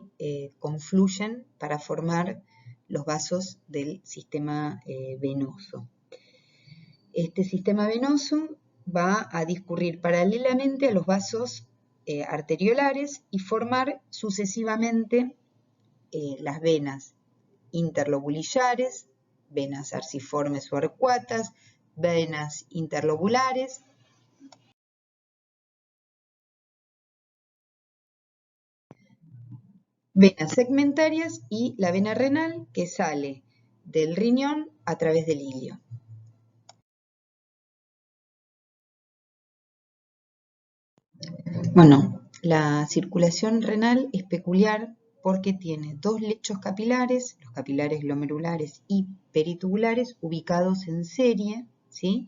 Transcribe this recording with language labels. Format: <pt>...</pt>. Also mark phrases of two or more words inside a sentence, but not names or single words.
<es>Confluyen para formar los vasos del sistema venoso. Este sistema venoso va a discurrir paralelamente a los vasos arteriolares y formar sucesivamente las venas interlobulillares, venas arciformes o arcuatas, venas interlobulares, venas segmentarias y la vena renal que sale del riñón a través del ilio. Bueno, la circulación renal es peculiar porque tiene dos lechos capilares, los capilares glomerulares y peritubulares, ubicados en serie, ¿sí?</es>